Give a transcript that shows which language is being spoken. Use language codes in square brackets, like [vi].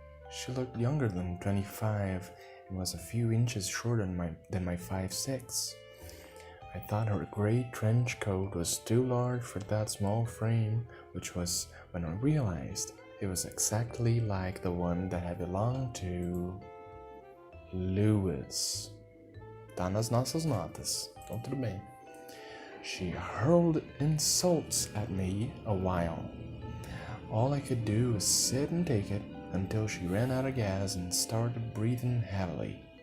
[en] She looked younger than 25 and was a few inches shorter than my 5'6". I thought her gray trench coat was too large for that small frame, which was when I realized it was exactly like the one that had belonged to Lewis. [pt] Tá nas nossas notas, então tudo bem. [en] She hurled insults at me a while. All I could do was sit and take it until she ran out of gas and started breathing heavily.